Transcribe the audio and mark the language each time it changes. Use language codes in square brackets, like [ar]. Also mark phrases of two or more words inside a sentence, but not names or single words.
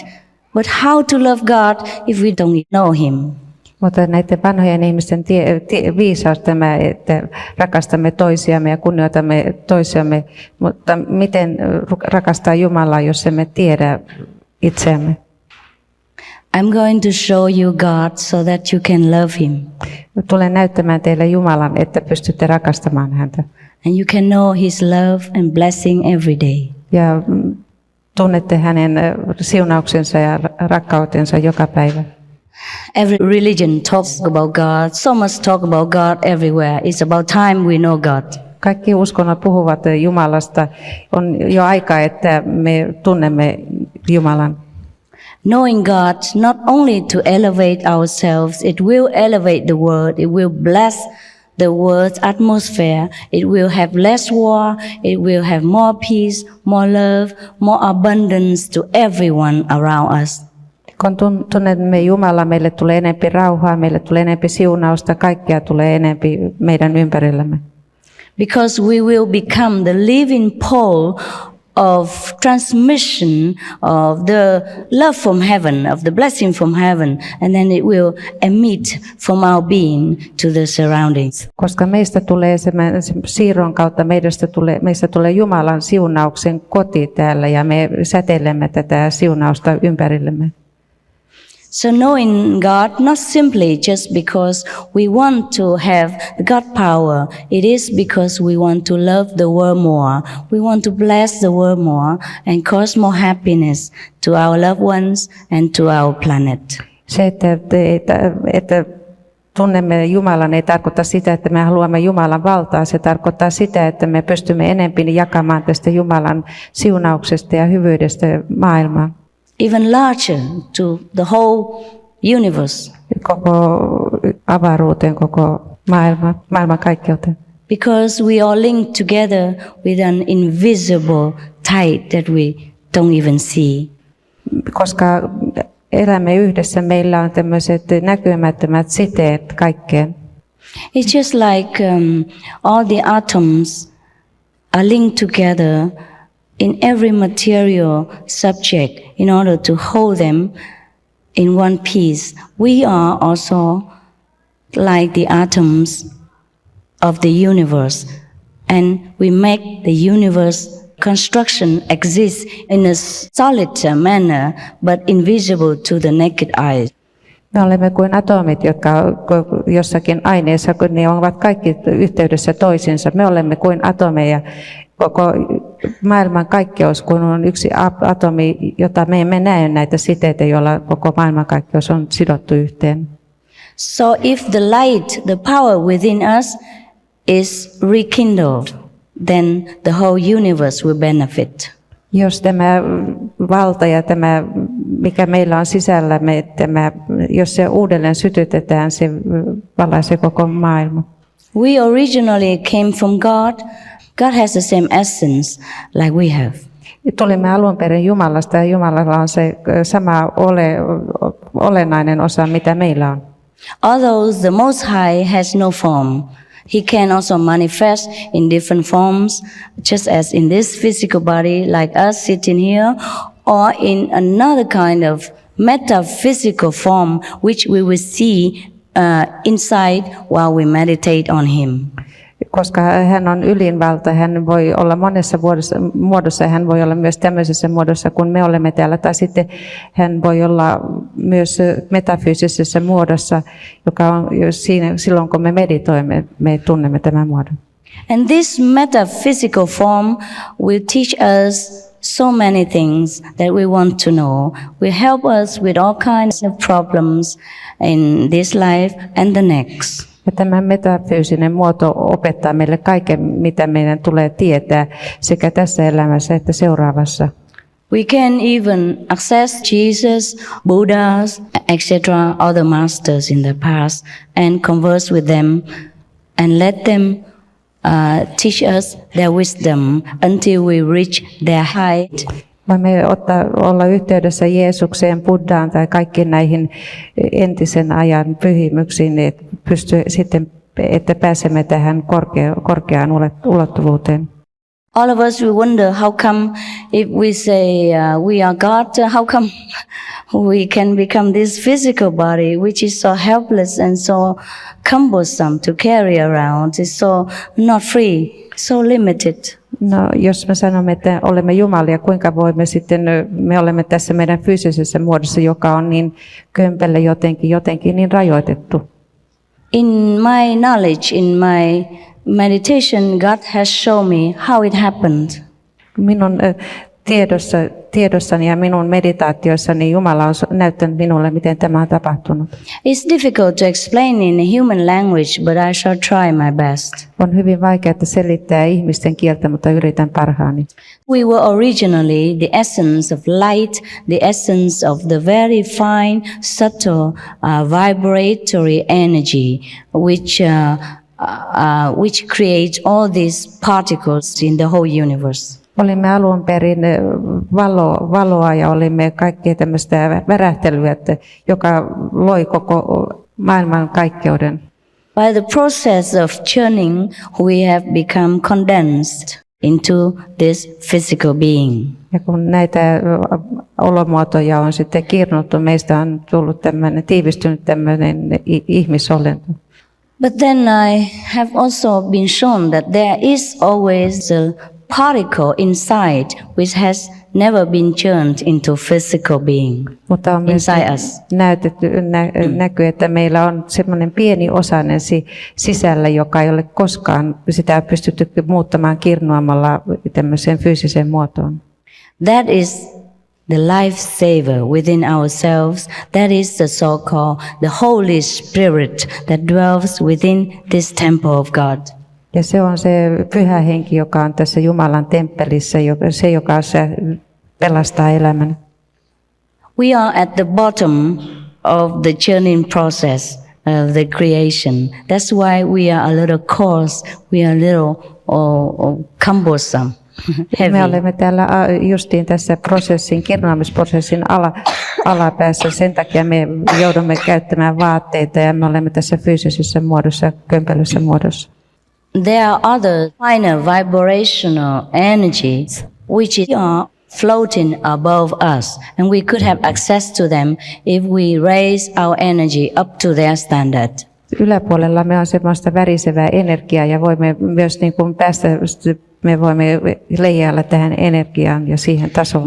[en] But how to love God if we don't know Him? [fi] Mutta näiden vanhojen ihmisten viisaus tämä, että rakastamme toisiamme ja kunnioitamme toisiamme, mutta miten rakastaa Jumalaa, jos emme tiedä itseämme? [en] I'm going to show you God so that you can love Him. [fi] Tulen näyttämään teille Jumalan, että pystytte rakastamaan häntä. [en] And you can know His love and blessing every day. [fi] Ja tunnette hänen siunauksensa ja rakkautensa joka päivä. [en] Every religion talks about God. So much talk about God everywhere. It's about time we know God. [fi] Kaikki uskonnot puhuvat Jumalasta. On jo aika, että me tunnemme Jumalan. [en] Knowing God not only to elevate ourselves, it will elevate the world. It will bless the world's atmosphere. It will have less war. It will have more peace, more love, more abundance to everyone around us. [fi] Kun tunnemme Jumalaa, meille tulee enempi rauhaa, meille tulee enempi siunausta, kaikkea tulee enempi meidän ympärillämme. [en] Because we will become the living pole of transmission of the love from heaven, of the blessing from heaven, and then it will emit from our being to the surroundings. [fi] Koska meistä tulee sen siirron kautta, meistä tulee Jumalan siunauksen koti täällä ja me säteilemme tätä siunausta ympärillemme. [en] So knowing God, not simply just because we want to have God power, it is because we want to love the world more. We want to bless the world more and cause more happiness to our loved ones and to our planet. [fi] Se, että tunnemme Jumalan, ei tarkoita sitä, että me haluamme Jumalan valtaa. Se tarkoittaa sitä, että me pystymme enemmän jakamaan tästä Jumalan siunauksesta ja hyvyydestä maailmaan. [en] Even larger to the whole universe. [fi] Koko avaruuteen, koko maailman kaikkeuteen. [en] Because we are linked together with an invisible tie that we don't even see. [fi] Koska elämme yhdessä, meillä on tämmöiset näkymättömät siteet kaikkeen. [en] It's just like all the atoms are linked together in every material subject in order to hold them in one piece. We are also like the atoms of the universe, and we make the universe construction exist in a solid manner but invisible to the naked eye. [fi] Me olemme kuin atomit, jotka jossakin aineessa, kun ne ovat kaikki yhteydessä toisiinsa. Me olemme kuin atomeja. Koko maailman kaikkeus, kun on yksi atomi, jota me emme näe näitä siteitä, joilla koko maailmankaikkeus on sidottu yhteen. [en] So if the light, the power within us is rekindled, then the whole universe will benefit. [fi] Jos tämä valta ja tämä, mikä meillä on sisällämme, jos se uudelleen sytytetään, se valaisee koko maailman. [en] We originally came from God. God has the same essence like we have. [fi] Tulimme alun perin Jumalasta ja Jumalalla on se sama olennainen osa, mitä meillä on. [en] Although the Most High has no form, He can also manifest in different forms, just as in this physical body, like us sitting here, or in another kind of metaphysical form, which we will see inside while we meditate on Him. [fi] Koska hän on ylinvalta, hän voi olla monessa muodossa ja hän voi olla myös tämmöisessä muodossa, kun me olemme täällä. Tai sitten hän voi olla myös metafyysisessä muodossa, joka on siinä, silloin kun me meditoimme, me tunnemme tämän muodon. [en] And this metaphysical form will teach us so many things that we want to know. Will help us with all kinds of problems in this life and the next. [fi] Ja tämä metafyysinen muoto opettaa meille kaiken, mitä meidän tulee tietää sekä tässä elämässä että seuraavassa. [en] We can even access Jesus, Buddhas, etc., other masters in the past and converse with them and let them teach us their wisdom until we reach their height. [fi] Voimme olla yhteydessä Jeesukseen, Buddhaan tai kaikkiin näihin entisen ajan pyhimyksiin, että pääsemme tähän korkeaan ulottuvuuteen. [en] All of us, we wonder how come if we say we are God, how come we can become this physical body which is so helpless and so cumbersome to carry around, is so not free, so limited. [fi] No, jos me sanomme, että olemme Jumalia, kuinka voimme sitten, me olemme tässä meidän fyysisessä muodossa, joka on niin kömpelö jotenkin niin rajoitettu. [en] In my knowledge, in my meditation, God has shown me how it happened. [fi] Minun tiedossani ja minun meditaatioissani Jumala on näyttänyt minulle, miten tämä on tapahtunut. [en] It's difficult to explain in human language, but I shall try my best. [fi] On hyvin vaikeaa selittää ihmisten kieltä, mutta yritän parhaani. [en] We were originally the essence of light, the essence of the very fine, subtle, vibratory energy, which creates all these particles in the whole universe. [fi] Olimme alun perin valoa ja olimme kaikkea tämmöistä värähtelyä, joka loi koko maailman kaikkeuden. [en] By the process of churning, we have become condensed into this physical being. [fi] Ja kun näitä olomuotoja on sitten kirnuttu, meistä on tullut tiivistynyt tämmöinen ihmisolento. [en] But then I have also been shown that there is always a particle inside which has never been churned into physical being. [fi] Mutta on myös näkyy, että meillä on semmoinen pieni osainen sisällä, joka ei ole koskaan sitä pystytty muuttamaan kirnuamalla tämmöiseen fyysiseen muotoon. [en] That is the life saver within ourselves. That is the so-called the Holy Spirit that dwells within this temple of God. [fi] Ja se on se pyhä henki, joka on tässä Jumalan temppelissä, se joka pelastaa elämän. [en] We are at the bottom of the churning process of the creation. That's why we are a little coarse, we are a little cumbersome. [fi] Me olemme täällä justiin tässä kirnaamisprosessin alapäässä. Sen takia me joudumme käyttämään vaatteita ja me olemme tässä fyysisessä muodossa, kömpelössä muodossa. [en] There are other finer vibrational energies which are floating above us, and we could have access to them if we raise our energy up to their standard. [fi] Yläpuolella me on semmoista värisevää energiaa ja voimme myös niin kuin me voimme leijailla tähän energiaan ja siihen tasoon.